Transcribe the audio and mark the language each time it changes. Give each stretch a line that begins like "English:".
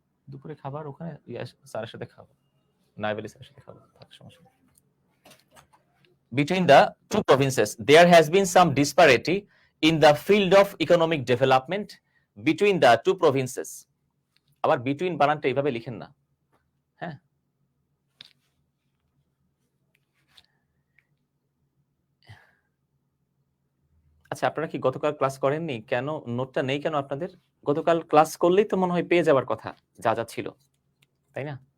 Bangla: দুপুরে খাবার ওখানে স্যারের সাথে খাবো, নাইবেলি স্যারের সাথে খাবো, সমস্যা নেই।
English: Between the two provinces, there has been some disparity in the field of economic development between the two provinces.
Bangla: আবার between বানানটা এইভাবে লিখেন না, হ্যাঁ। আচ্ছা, আপনারা কি গতকাল ক্লাস করেননি? কেন নোটটা নেই কেন আপনাদের? গতকাল ক্লাস করলেই তো মনে হয় পেয়ে যাওয়ার কথা যা যা ছিল, তাই না?